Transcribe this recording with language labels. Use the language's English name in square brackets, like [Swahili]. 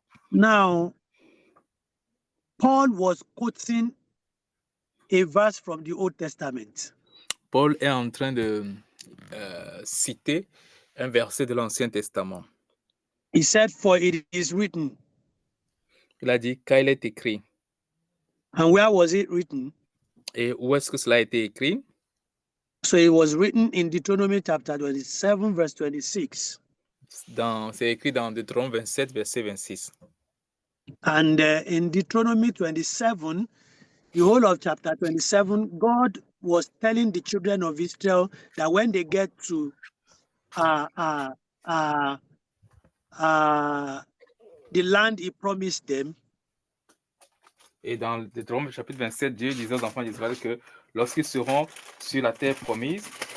[English] Now, Paul was quoting a verse from the Old Testament. [French] Paul est en train de citer un verset de l'Ancien Testament. [English] He said, for it is written. [French] Il a dit, car il est écrit. [English] And where was it written? [French] Et où est-ce que cela a été écrit? [English] So it was written in Deuteronomy chapter 27, verse 26. [French] C'est écrit dans Deutéronome 27, verset 26. [English] And in Deuteronomy 27, the whole of chapter 27, God was telling the children of Israel that when they get to the land he promised them, [French] et dans Deutéronome chapitre 27, Dieu disait aux enfants d'Israël que lorsqu'ils seront sur la terre promise,